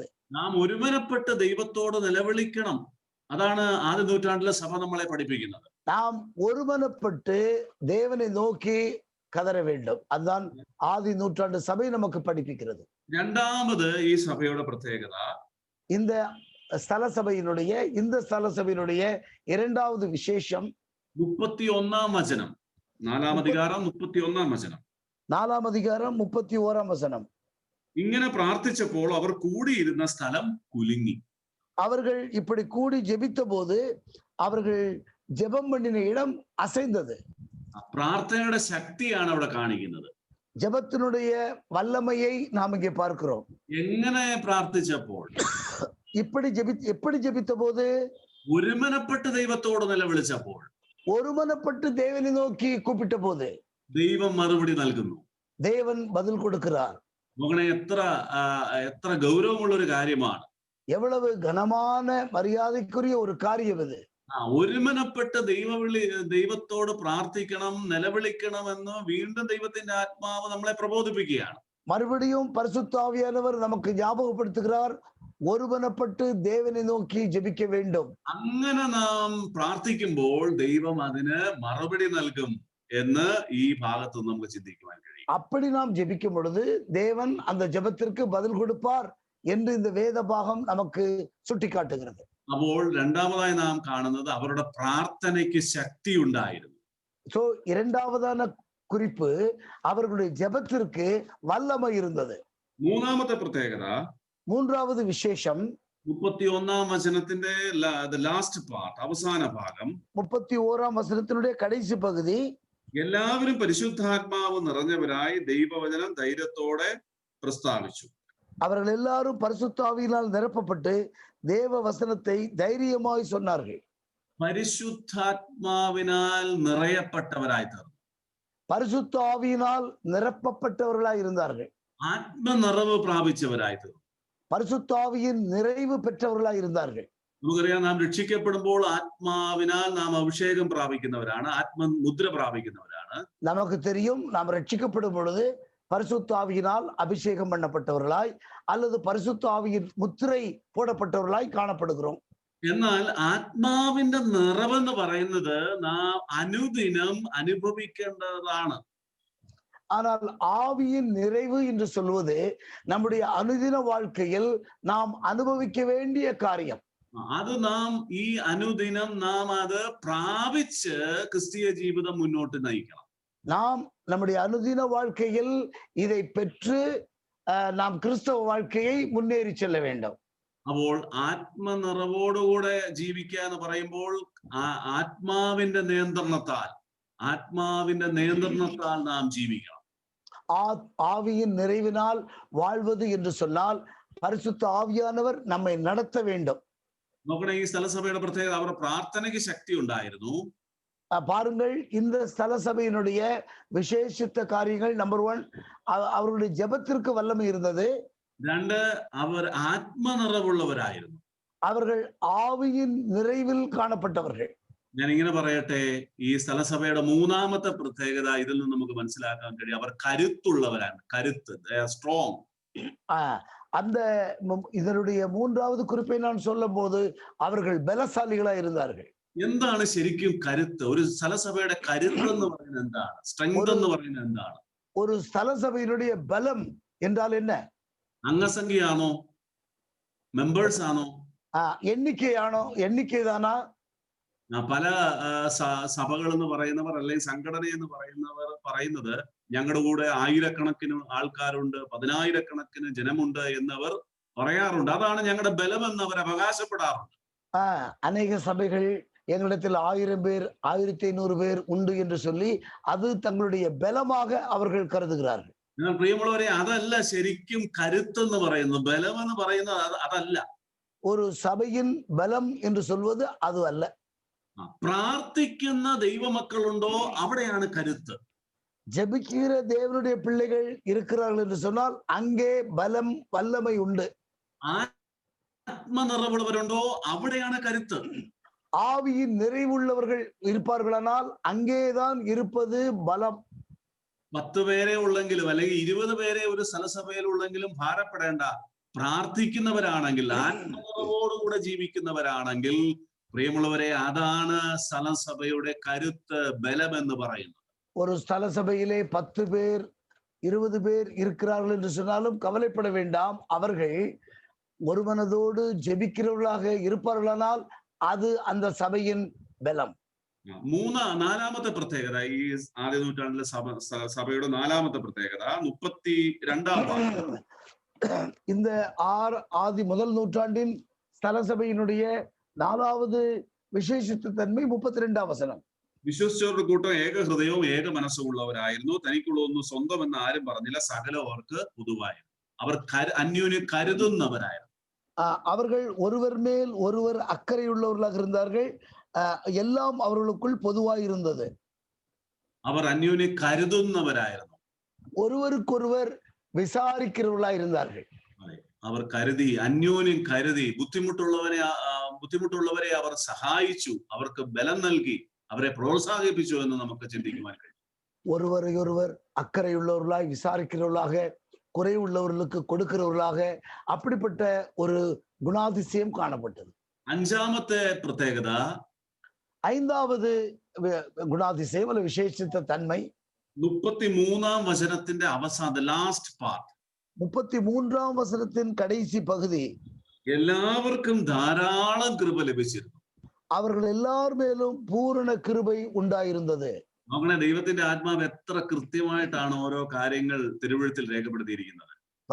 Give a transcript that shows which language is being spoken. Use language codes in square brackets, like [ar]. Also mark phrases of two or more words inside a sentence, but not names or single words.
[ml] നാം ഒരുമനപ്പെട്ട് ദൈവത്തോട് നിലവിളിക്കണം. അതാണ് ആദ്യ നൂറ്റാണ്ടിലെ സഭ നമ്മളെ പഠിപ്പിക്കുന്നത്. [ta] நாம் ஒருமனப்பட்டு தேவனை நோக்கி கதற வேண்டும். அதுதான் ஆதி நூற்றாண்டு சபை நமக்கு படிப்பிக்கிறது. [ml] രണ്ടാമത് ഈ സഭയുടെ പ്രത്യേകത, [ta] இந்த ஸ்தல சபையினுடைய 2வது விசேஷம் [ml] 31-ാം വചനം, 4-ാം അധികാരം 31-ാം വചനം. [ta] 4ஆம் அதிகாரம் 31ஆம் வசனம். [ml] ഇങ്ങനെ പ്രാർത്ഥിച്ചപ്പോൾ അവർ കൂടിയിരുന്ന സ്ഥലം കുലുങ്ങി. [ta] அவர்கள் இப்படி கூடி ஜெபித்த போது அவர்கள் ஜெபம் பண்ணின இடம் அசைந்தது. [ml] പ്രാർത്ഥനയുടെ ശക്തിയാണ് അവിടെ കാണിക്കുന്നത്. [ta] ஜெபத்தினுடைய வல்லமையை நாம் இங்கே பார்க்கிறோம். [ml] എങ്ങനെ പ്രാർത്ഥിച്ചപ്പോൾ, [ta] எப்படி ஜெபித்த போது, [ml] ഒരുമനപ്പെട്ട് ദൈവത്തോട് നിലവിളിച്ചപ്പോൾ, [ta] ஒருமனப்பட்டு தேவனை நோக்கி கூப்பிட்ட போது [ml] ദൈവം മറുപടി നൽകുന്നു. [ta] தேவன் பதில் கொடுக்கிறார். [ml] മകനെ, എത്ര ഗൗരവമുള്ള ഒരു കാര്യമാണ്. [ta] எவ்வளவு கனமான மரியாதைக்குரிய ஒரு காரியம் இது. [ml] ഒരുമനപ്പെട്ട് ദൈവത്തോട് പ്രാർത്ഥിക്കണം, നിലവിളിക്കണമെന്ന് വീണ്ടും ദൈവത്തിന്റെ ആത്മാവ് നമ്മളെ പ്രബോധിപ്പിക്കുകയാണ്. [ta] மறுபடியும் பரிசுத்த ஆவியானவர் நமக்கு ஞாபகப்படுத்துகிறார், ஒருமனப்பட்டு தேவனை நோக்கி ஜெபிக்க வேண்டும். [ml] അങ്ങനെ നാം പ്രാർത്ഥിക്കുമ്പോൾ ദൈവം അതിന് മറുപടി നൽകും എന്ന് ഈ ഭാഗത്ത് നമുക്ക് ചിന്തിക്കുവാൻ കഴിയും. [ta] அப்படி நாம் ஜெபிக்கும் பொழுது தேவன் அந்த ஜெபத்திற்கு பதில் கொடுப்பார் என்று இந்த வேத பாகம் நமக்கு சுட்டிக்காட்டுகிறது. [ml] അപ്പോൾ രണ്ടാമതായി നാം കാണുന്നത് അവരുടെ പ്രാർത്ഥനയ്ക്ക് ശക്തി ഉണ്ടായിരുന്നു. [ta] சோ 2ஆவதான குறிப்பு, அவர்களுடைய ஜெபத்திற்கு வல்லமை இருந்தது. [ml] മൂന്നാമത്തെ പ്രത്യേകത [ta] மூன்றாவது விசேஷம் [ml] 31 വചനത്തിന്റെ [en] last part, [ml] അവസാന ഭാഗം. [ta] 31ஆம் வசனத்தினுடைய கடைசி பகுதி, [ml] എല്ലാവരും പരിശുദ്ധാത്മാവ് നിറഞ്ഞവരായി ദൈവവചനം ധൈര്യത്തോടെ പ്രസ്താവിച്ചു. [ta] அவர்கள் எல்லாரும் பரிசுத்த ஆவியினால் நிரப்பப்பட்டு தேவ வசனத்தை தைரியமாய் சொன்னார்கள். [ml] പരിശുദ്ധാത്മാവിനാൽ നിറയപ്പെട്ടവരായി തീർന്നു. [ta] பரிசுத்த ஆவியினால் நிரப்பப்பட்டவர்களாய் இருந்தார்கள். [ml] ആത്മനിറവ് പ്രാപിച്ചവരായി തീർന്നു. [ta] பரிசுத்த ஆவியின் நிறைவு பெற்றவர்களாய் இருந்தார்கள். [ml] നമുക്കറിയാം, നാം രക്ഷിക്കപ്പെടുമ്പോൾ ആത്മാവിനാൽ നാം അഭിഷേകം പ്രാപിക്കുന്നവരാണ്, ആത്മമുദ്ര പ്രാപിക്കുന്നവരാണ്. [ta] நமக்கு தெரியும், நாம் ரட்சிக்கப்படும் பொழுது பரிசுத்த ஆவியினால் அபிஷேகம் பண்ணப்பட்டவர்களாய் அல்லது பரிசுத்த ஆவியின் முத்திரை போடப்பட்டவர்களாய் காணப்படுகிறோம். [ml] എന്നാൽ ആത്മാവിന്റെ നിറവെന്ന് പറയുന്നത് നാം അനുദിനം അനുഭവിക്കേണ്ടതാണ്. [ta] ஆனால் ஆவியின் நிறைவு என்று சொல்வது நம்முடைய அனுதின வாழ்க்கையில் நாம் அனுபவிக்க வேண்டிய காரியம். [ml] അത് നാം ഈ അനുദിനം നാം അത് പ്രാപിച്ച് ക്രിസ്തീയ ജീവിതം മുന്നോട്ട് നയിക്കണം. [ta] நாம் நம்முடைய அனுதின வாழ்க்கையில் இதை பெற்று நாம் கிறிஸ்தவ வாழ்க்கையை முன்னேறி செல்ல வேண்டும். [ml] അപ്പോൾ ആത്മനിറവോടുകൂടെ ജീവിക്കുക എന്ന് പറയുമ്പോൾ ആത്മാവിന്റെ നിയന്ത്രണത്താൽ നാം ജീവിക്കണം. [ta] ஆவியின் நிறைவினால் வாழ்வது என்று சொன்னால் பரிசுத்த ஆவியானவர் நம்மை நடத்த வேண்டும். [ml] നോക്കണേ, ഈ സ്ഥലസഭയുടെ പ്രത്യേകത, അവരുടെ പ്രാർത്ഥനയ്ക്ക് ശക്തി ഉണ്ടായിരുന്നു. [ta] பாருங்கள், இந்த ஸ்தல சபையினுடைய விசேஷித்த காரியங்கள், நம்பர் 1, அவர்களுடைய ஜெபத்திற்கு வல்லமை இருந்தது. 2, [ml] അവർ ആത്മനിറവുള്ളവരായിരുന്നു. [ta] அவர்கள் ஆவியின் நிறைவில் காணப்பட்டவர்கள். [ml] ഞാൻ ഇങ്ങനെ പറയട്ടെ, ഈ സ്ഥലസഭയുടെ മൂന്നാമത്തെ പ്രത്യേകത ഇതിൽ നിന്ന് നമുക്ക് മനസ്സിലാക്കാൻ കഴിയും, അവർ കരുത്തുള്ളവരാണ്. കരുത്ത്, സ്ട്രോങ്. [ta] அந்த இதனுடைய மூன்றாவது குறிப்பை நான் சொல்லும் போது அவர்கள் பலசாலிகளா இருந்தார்கள். [ml] എന്താണ് ശരിക്കും കരുത്ത്? ഒരു സ്ഥലസഭയുടെ കരുത്ത് എന്ന് പറയുന്നത് എന്താണ്? സ്ട്രെങ്ത് എന്ന് പറയുന്നത് എന്താണ്? [ta] ஒரு ஸ்தல சபையினுடைய பலம் என்றால் என்ன? [ml] അംഗസംഖ്യയാണോ? മെമ്പേഴ്സ് ആണോ? എണ്ണിക്കയാണോ? എണ്ണിക്കതാനാ? പല സഭകൾ എന്ന് പറയുന്നവർ അല്ലെങ്കിൽ സംഘടന എന്ന് പറയുന്നത് ഞങ്ങളുടെ കൂടെ ആയിരക്കണക്കിന് ആൾക്കാരുണ്ട്, 10,000-കണക്കിന് ജനമുണ്ട് എന്നവർ പറയാറുണ്ട്. അതാണ് ഞങ്ങളുടെ ബലം എന്ന് അവർ അവകാശപ്പെടാറുണ്ട്. [ta] அநேக சபைகள் எங்களிடத்தில் 1000 பேர் 1500 பேர் உண்டு என்று சொல்லி அது தங்களுடைய பலமாக அவர்கள் கருதுகிறார்கள். [ml] എന്നാൽ പ്രിയമുള്ളവരെ, അതല്ല ശരിക്കും കരുത്തെന്ന് പറയുന്നത്. ബലം എന്ന് പറയുന്നത് അതല്ല. ഒരു സഭയിൻ ബലം എന്ന് சொல்வது അത് അല്ല. പ്രാർത്ഥിക്കുന്ന ദൈവമക്കളുണ്ടോ, അവിടെയാണ് കരുത്ത്. [ta] ஜெபிக்கிற தேவனுடைய பிள்ளைகள் இருக்கிறார்கள் என்று சொன்னால் அங்கே பலம் வல்லமை உண்டு. [ml] ആത്മനിറവുള്ളവരുണ്ടോ, അവിടെയാണ് കരുത്ത്. [ta] ஆவியின் நிறைவுள்ளவர்கள் இருப்பார்களானால் அங்கேதான் இருப்பது பலம். [ml] 10 പേരെ ഉള്ളെങ്കിലും അല്ലെങ്കിൽ 20 പേരെ ഒരു സ്ഥലസഭയിൽ ഉള്ളെങ്കിലും ഭാരപ്പെടേണ്ട. പ്രാർത്ഥിക്കുന്നവരാണെങ്കിൽ, ആത്മനിറവോടുകൂടെ ജീവിക്കുന്നവരാണെങ്കിൽ, പ്രിയമുള്ളവരെ, അതാണ് സ്ഥലസഭയുടെ കരുത്ത്, ബലം എന്ന് പറയുന്നത്. [ta] ஒரு ஸ்தல சபையிலே 10 பேர் 20 பேர் இருக்கிறார்கள் என்று சொன்னாலும் கவலைப்பட வேண்டாம். அவர்கள் ஒரு மனதோடு ஜெபிக்கிறவர்களாக இருப்பார்களானால் அது அந்த சபையின் பலம். [ml] നാലാമത്തെ പ്രത്യേകത, ഈ ആദ്യ നൂറ്റാണ്ടിലെ സഭയുടെ നാലാമത്തെ പ്രത്യേകത 32 [ta] இந்த முதல் நூற்றாண்டின் ஸ்தல சபையினுடைய 4வது விசேஷித்த தன்மை 32ஆம் வசனம். [ml] വിശ്വസിച്ചവരുടെ കൂട്ടം ഏക ഹൃദയവും ഏക മനസ്സും ഉള്ളവരായിരുന്നു. തനിക്കുള്ളതൊന്നും സ്വന്തം എന്ന് ആരും പറഞ്ഞില്ല, സകലം അവർക്ക് പൊതുവായിരുന്നു. അവർ അന്യോന്യം കരുതുന്നവരായിരുന്നു. [ta] அவர்கள் ஒருவர் மேல் ஒருவர் அக்கறையுள்ளவர்களாக இருந்தார்கள். எல்லாம் அவர்களுக்குள் பொதுவாய் இருந்தது. [ml] അവർ അന്യോന്യം കരുതുന്നവരായിരുന്നു. [ta] ஒருவருக்கொருவர் விசாரிக்கிறவர்களாய் இருந்தார்கள். [ml] അവർ കരുതി, അന്യോന്യം കരുതി. ബുദ്ധിമുട്ടുള്ളവരെ അവർ സഹായിച്ചു, അവർക്ക് ബലം നൽകി, അവരെ പ്രോത്സാഹിപ്പിച്ചു എന്ന് നമുക്ക് ചിന്തിക്കുവാൻ കഴിയും. [ta] ஒருவரையொருவர் அக்கறையுள்ளவர்களாய் விசாரிக்கிறவர்களாக, குறைவுள்ளவர்களுக்கு கொடுக்கிறவர்களாக, அப்படிப்பட்ட ஒரு குணாதிசயம் காணப்பட்டது. [ml] അഞ്ചാമത്തെ പ്രത്യേകത, [ta] 5வது குணாதிசயம் அல்ல விசேஷித்த தன்மை [ml] 33 വചനത്തിന്റെ അവസാനം, [en] last part, [ta] 33ஆம் வசனத்தின் கடைசி பகுதி. [ml] എല്ലാവർക്കും ധാരാളം കൃപ ലഭിച്ചിരുന്നു. [ta] அவர்கள் எல்லார் மேலும் பூரண கிருபை உண்டாயிருந்தது. [ml] നോക്കണേ, ദൈവത്തിന്റെ ആത്മാവ് എത്ര കൃത്യമായിട്ടാണ് ഓരോ കാര്യങ്ങൾ തിരുവെഴുത്തിൽ രേഖപ്പെടുത്തിയിരിക്കുന്നത്.